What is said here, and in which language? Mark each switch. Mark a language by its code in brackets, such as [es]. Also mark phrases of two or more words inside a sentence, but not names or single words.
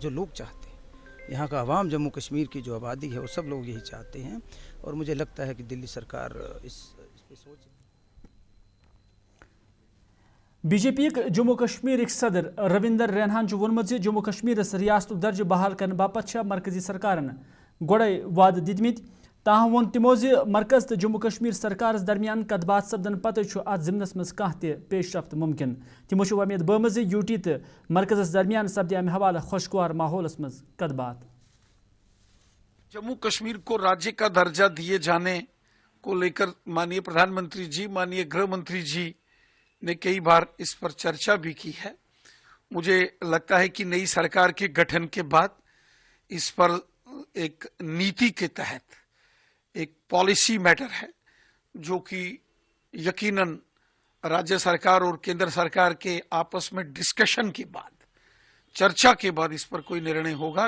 [hi] जो लोग चाहते हैं, यहाँ का आवाम, जम्मू कश्मीर की जो आबादी है, वो सब लोग यही चाहते हैं। और मुझे लगता है कि दिल्ली सरकार इस पे सोच। [ks] बीजेपी जम्मू कश्मीर सदर रविंदर रैनहान वोनमुत जम्मू कश्मीर रियासत दर्ज बहाल करने बापत मरकजी सरकारन गोड़े वाद दितमित। ताहम वोन तिमो मरकज तो जम्मू कश्मीर सरकार दरमियान कत बात सपदन पत अत जिमनस मज कह पेशरफ्त मुमकिन। तिमो उम्मीद बमज यूटी तो मरकजस दरमियान सपदे अमे हवाले खुशगवार माहौलस मज कत बात। [hi] जम्मू कश्मीर को राज्य का दर्जा दिए जाने को लेकर माननीय प्रधानमंत्री जी, माननीय गृह मंत्री जी ने कई बार इस पर चर्चा भी की है। मुझे लगता है कि नई सरकार के गठन के बाद इस पर एक नीति के तहत एक [en] policy matter [hi] है, जो कि यकीनन राज्य सरकार और केंद्र सरकार के आपस में डिस्कशन के बाद, चर्चा के बाद इस पर कोई निर्णय होगा।